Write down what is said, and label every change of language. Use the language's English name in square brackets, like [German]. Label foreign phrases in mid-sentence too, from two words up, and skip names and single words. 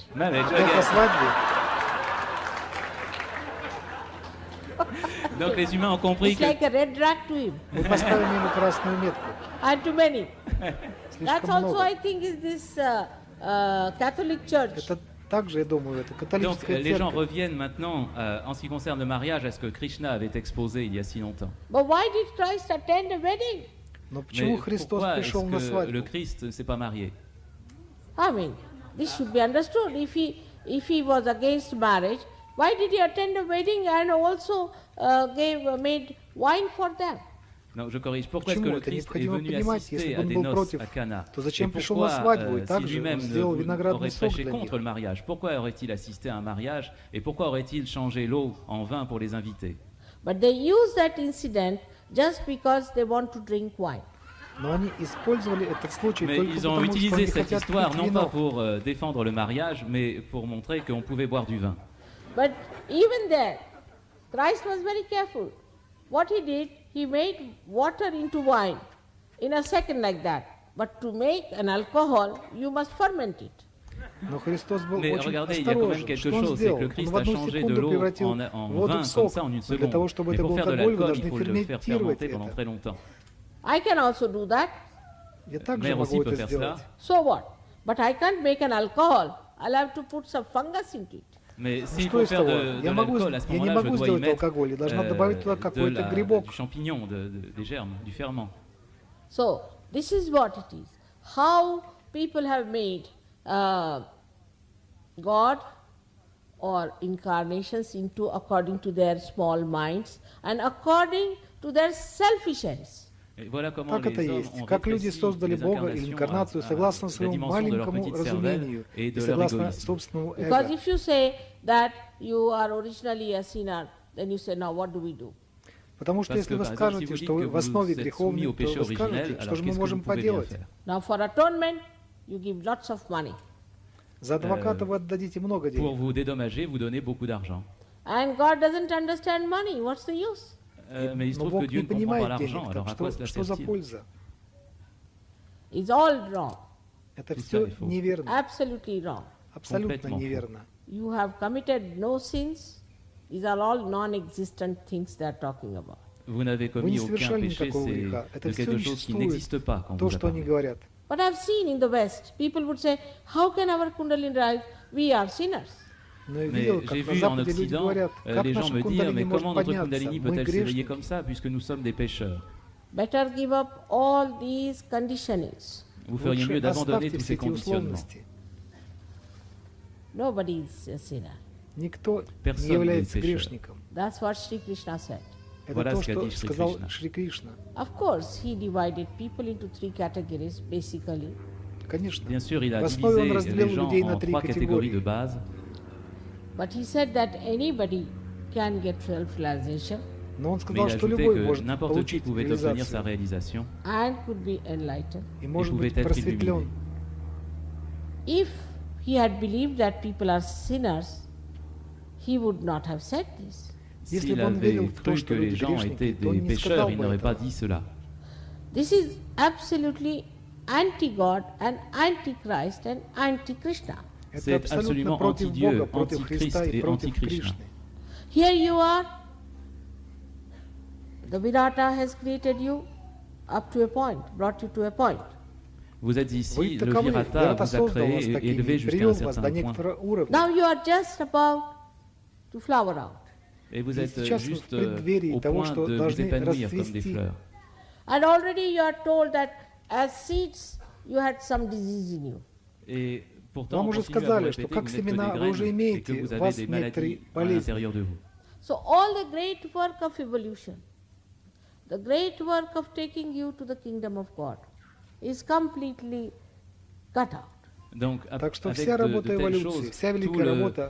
[English] Marriage, [Russian] Как о [English] again. [Russian] свадьбе, [French] Donc les humains ont compris [English] It's [French] que [English] like a red rag to him, [Russian] мы поставим ему красную метку. [English] and to many. That's [Russian] Слишком [English] also, [Russian] много. [English] I think, is this Catholic Church. [Russian] Это также, я думаю, это [French] donc [Russian] католическая [French] les gens [Russian] церковь. [French] reviennent maintenant en ce qui concerne le mariage à ce que Krishna avait exposé il y a si longtemps. [English] But why did Christ attend a wedding? [Russian] Но почему [French] Mais [Russian] Христос [French] pourquoi est-ce [Russian] пришел на [French] que le [Russian] свадьбу? [French] Christ ne s'est pas marié? [English] I mean, this should be understood. If he was against marriage, why did he attend a wedding and also made wine for them? [French] Non, je corrige. Pourquoi est-ce que [Russian] Почему [French] le [Russian] это [French] Christ est [Russian] необходимо [French] venu [Russian] понимать, [French] assister [Russian] если [French] à [Russian] он [French] des [Russian] был [French] noces [Russian] против, [French] à Cana? [Russian] то зачем [French] Et [Russian] пришел на [French] pourquoi, [Russian] свадьбу и [French] si [Russian] также [French] lui-même [Russian] сделал [French] aurait [Russian] виноградный сок [French] prêché [Russian] для них? [French] contre le mariage, pourquoi aurait-il assisté à un mariage et pourquoi aurait-il changé l'eau en vin pour les invités? [English] But they use that incident just because they want to drink wine. [Russian] Но они использовали этот случай [French] Mais [Russian] только [French] ils ont [Russian] потому, что [French] utilisé [Russian] они [French] cette [Russian] хотят [French] histoire [Russian] пить [French] non pas [Russian] вино. [French] pour défendre le mariage, mais pour montrer qu'on pouvait boire du vin. [English] But even there, Christ was very careful. What he did, he made water into wine in a second like that. But to make an alcohol, you must ferment it. [Russian] Но Христос был [French] Mais [Russian] очень [French] regardez, il y a quand même [Russian] осторожен. [French] quelque [Russian] Что он [French] chose, c'est que [Russian] сделал? [French] le [Russian] Он [French] Christ [Russian] в [French] a [Russian] одну [French] changé de [Russian] секунду [French] l'eau [Russian] превратил [French] en [Russian] воду [French] vin [Russian] в [French] comme [Russian] сок. [French] ça en une [Russian] Но для того, [French] seconde. [Russian] чтобы [French] Mais [Russian] это [French] pour [Russian] был [French] faire de [Russian] алкоголь, вы [French] l'alcool, [Russian] должны [French] il faut le faire [Russian] ферментировать [French] fermenter pendant [Russian] это. [French] très longtemps. [English] I can also do that. [Russian] Я также [French] Mère aussi [Russian] могу [French] peut [Russian] это [French] faire [Russian] сделать. [French] cela. [English] So what? But I can't make an alcohol. I'll have to put some fungus into it. [French] Mais s'il [Russian] Что [French] faut [Russian] из [French] faire [Russian] того? [French] de [Russian] Я [French] l'alcool, à ce [Russian] не [French] moment-là, je [Russian] могу [French] dois y [Russian] сделать [French] mettre [Russian] алкоголь. Я должна добавить туда какой-то грибок. [French] du champignon, des germes, du ferment. [English] So this is what it is. How people have made God or incarnations into according to their small minds and according to their selfish ends. [French] Et voilà comment [Russian] Так это [French] les hommes [Russian] есть. [French] ont [Russian] Как люди [French] rétréci [Russian] создали [French] les [Russian] Бога или [French] incarnations [Russian] инкарнацию [French] à [Russian] согласно [French] la [Russian] своему [French] dimension de leur [Russian] маленькому [French] petite cervelle [Russian] разумению [French] et [Russian] и [French] de leur [Russian] согласно [French] égoïsme. [Russian] собственному [English] Because [Russian] эго. [English] if you say that you are originally a sinner, then you say, now what do we do? [Russian] Потому что [French] Parce [Russian] если [French] que, [Russian] вы [French] par exemple, si [Russian] скажете, [French] vous [Russian] что [French] dites [Russian] вы [French] que [Russian] в основе [French] vous êtes soumis au [Russian] греховны, то [French] péché [Russian] вы [French] originel, [Russian] скажете, что [French] alors [Russian] же мы [French] qu'est-ce que vous [Russian] можем [French] pouvez bien [Russian] поделать? [French] faire? [English] Now for atonement, you give lots of money. [Russian] За адвоката вы отдадите много [French] Pour [Russian] денег. [French] vous dédommager, vous donnez beaucoup d'argent. [English] And God doesn't understand money. What's the use? [French] Mais il se [Russian] Но [French] trouve que [Russian] Бог [French] Dieu [Russian] не [French] ne comprend pas [Russian] понимает [French] l'argent, [Russian] денег, [French] alors [Russian] так [French] à quoi cela [Russian] что за [French] sert-il? [Russian] польза? [English] It's all wrong. [Russian] Это [French] Tout [Russian] все [French] ça est faux. [Russian] неверно, [English] Absolutely wrong. [Russian] абсолютно [French] Complètement [Russian] неверно. [English] You have committed no sins. These are all non-existent things they are talking about. [French] Vous n'avez [Russian] Вы не [French] commis aucun [Russian] совершали [French] péché, [Russian] никакого [French] c'est [Russian] греха. Это [French] de [Russian] все [French] quelque chose qui [Russian] существует, [French] n'existe pas quand [Russian] то, [French] vous [Russian] что они [French] parlez. [Russian] говорят. [English] But I've seen in the West, people would say, how can our Kundalini rise? We are sinners. [Russian] Но я [French] Mais [Russian] видел, [French] j'ai [Russian] как на [French] vu en [Russian] Западе люди [French] Occident, [Russian] говорят, как [French] les gens [Russian] наша [French] me dire, [Russian] кундалини [French] mais [Russian] может [French] comment notre [Russian] подняться? [French] Kundalini [Russian] Мы [French] peut-elle s'éveiller [Russian] грешники. [French] comme ça, puisque nous sommes des pécheurs? [English] Better give up all these conditionings. [French] Vous feriez [Russian] Лучше [French] mieux d'abandonner [Russian] оставьте [French] tous [Russian] все [French] ces [Russian] эти [French] conditionnements. [Russian] условности. [English] Nobody is a sinner. [Russian] Никто [French] Personne [Russian] не [French] n'est [Russian] является [French] pécheur. [Russian] грешником. [English] That's what Shri Krishna said. [Russian] Это [French] Voilà [Russian] то, [French] ce qu'a [Russian] что [French] dit Shri [Russian] сказал [French] Krishna. [Russian] Шри Кришна. [English] Of course, he divided people into three categories, basically. [Russian] Конечно. [French] Bien sûr, il a [Russian] В основе он [French] divisé [Russian] разделил [French] les gens [Russian] людей на [French] en [Russian] три [French] trois catégories de [Russian] категории. [French] base, [English] But he said that anybody can get self-realization [Russian] Но он [French] mais [Russian] сказал, [French] il a [Russian] что [French] ajouté [Russian] любой [French] que [Russian] может [French] n'importe qui [Russian] получить [French] pouvait obtenir sa [Russian] реализацию [French] réalisation [English] and could be enlightened. [Russian] и может [French] pouvait [Russian] быть [French] être [Russian] просветлен. [French] illuminé. [English] If he had believed that people are sinners, he would not have said this. [Russian] Если [French] S'il [Russian] бы он [French] avait [Russian] верил в то, [French] cru [Russian] что [French] que les [Russian] люди [French] gens [Russian] грешники, [French] étaient [Russian] то он [French] des [Russian] не [French] pécheurs, [Russian] сказал [French] il [Russian] бы [French] n'aurait pas [Russian] этого. [French] dit cela. [English] This is absolutely anti-God and anti-Christ and anti-Krishna. [Russian] Это [French] C'est [Russian] абсолютно [French] absolument [Russian] против [French] anti-Dieu, [Russian] Бога, против Христа [French] anti-Christ [Russian] и [French] et [Russian] против [French] anti-Krishna. [Russian] Кришны. [English] Here you are, the Virata has created you up to a point, brought you to a point. [French] Vous êtes [Russian] Вы [French] ici, le [Russian] таковы, [French] Virata [Russian] Вирата [French] vous a [Russian] создал [French] créé [Russian] вас [French] et [Russian] такими [French] élevé [Russian] и [French] jusqu'à [Russian] привел [French] un [Russian] вас до [French] certain point. [Russian] некоторого уровня. [English] Now you are just about to flower out. [French] Et vous [Russian] И [French] êtes [Russian] сейчас вы в [French] juste [Russian] преддверии [French] au [Russian] того, [French] point [Russian] что [French] de vous [Russian] должны [French] épanouir comme des [Russian] расцвести. [French] fleurs. [English] And already you are told that as seeds you had some disease in you. [French] Et pourtant, [Russian] Вам [French] on [Russian] уже [French] continue à vous [Russian] сказали, что [French] répéter que [Russian] как [French] vous n'êtes que [Russian] семена [French] des [Russian] вы уже [French] graines et [Russian] имеете, [French] que vous [Russian] у [French] avez [Russian] вас [French] des [Russian] некоторые [French] maladies à [Russian] болезни. [French] l'intérieur de vous. [English] So all the great work of evolution, the great work of taking you to the kingdom of God is completely cut out. [French] Donc, [Russian] Так что [French] avec [Russian] вся [French] de [Russian] работа [French] telles [Russian] эволюции, [French] choses, [Russian] вся [French] tout [Russian] великая работа